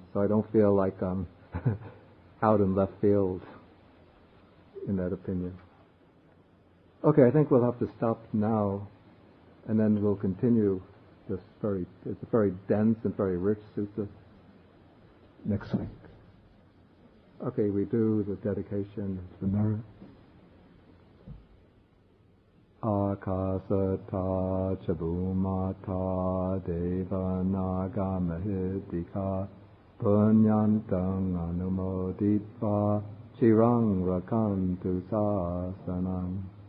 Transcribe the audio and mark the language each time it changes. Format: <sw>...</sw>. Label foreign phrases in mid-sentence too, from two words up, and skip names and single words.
<en>So I don't feel like I'm out in left field in that opinion. Okay, I think we'll have to stop now, and then we'll continue it's a very dense and very rich sutta next week. Okay, we do the dedication to the merit.</en> <pi>Akasata chabumata deva naga mahidika punyantang anumoditva chirang rakantu sasanam.</pi>